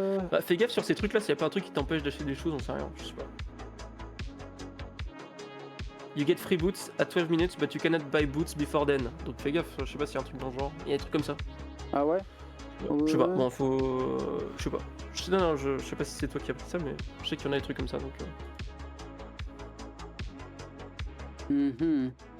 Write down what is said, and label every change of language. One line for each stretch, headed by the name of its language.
French: Bah, fais gaffe sur ces trucs là, s'il y a pas un truc qui t'empêche d'acheter des choses, on sait rien, je sais pas.
English: You get free boots at 12 minutes, but you cannot buy boots before then.
French: Donc fais gaffe, je sais pas s'il y a un truc dans le genre. Il y a des trucs comme ça. Ah ouais? Je sais pas, bon, faut. Je sais pas. Non, je sais pas si c'est toi qui as pris ça, mais je sais qu'il y en a des trucs comme ça donc. Mhm.